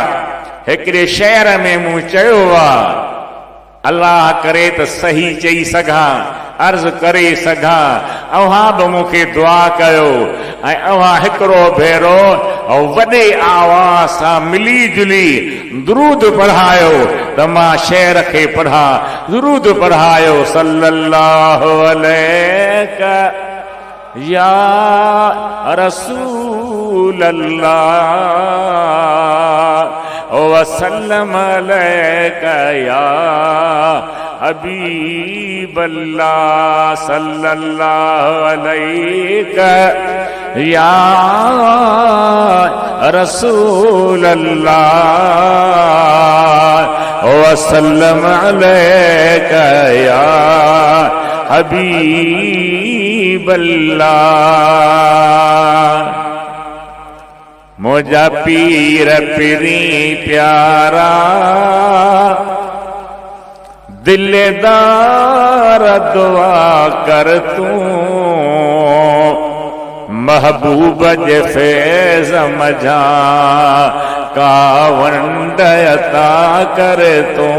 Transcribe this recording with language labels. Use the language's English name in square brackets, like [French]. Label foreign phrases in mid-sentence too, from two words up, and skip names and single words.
[Sindhi] हिकिड़े शहर में मूं चयो आहे, अल्लाह करे त सही चई सघां, अर्ज़ करे सघां, अव्हां बि मूंखे दुआ कयो ऐं अव्हां हिकिड़ो भेरो वॾे आवाज़ सां मिली जुली दुरूद पढ़ायो त मां शेर खे पढ़ां। दुरूद पढ़ायो, [Arabic] صلى الله عليك يا رسول الله وسلم عليك يا حبيب الله، صلى الله عليك يا رسول الله وسلم عليك يا حبيب الله. [Sindhi] मुझा पीर पिरी प्यारा दिलदार दुआ कर तूं, महबूब जे फैज़ मझा कावंड अता कर तूं।